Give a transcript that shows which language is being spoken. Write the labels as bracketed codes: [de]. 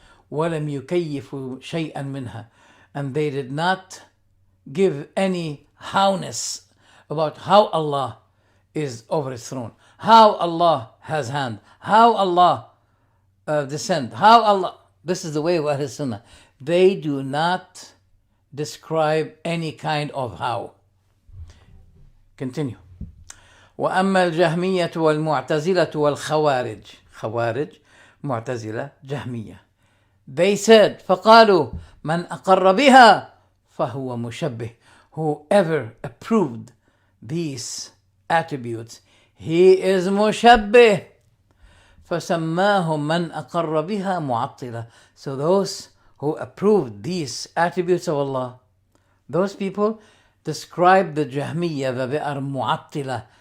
[ar] ولم يكيفوا شيئا منها, [en] and they did not give any howness about how Allah is over his throne, how Allah has hand, how Allah descend, how Allah. This is the way of Ahl Sunnah. They do not describe any kind of how. Continue. [ar] وأما الجهمية والمعتزلة والخوارج, خوارج, معتزلة, جهمية, [en] they said [ar] فقالوا من أقر بها فهو مشبه. [en] Whoever approved these attributes, he is mushabbih. [ar] فسماهم من أقر بها معطلة. [en] So those who approved these attributes of Allah, those people describe the Jahmiyyah that they are mu'attila.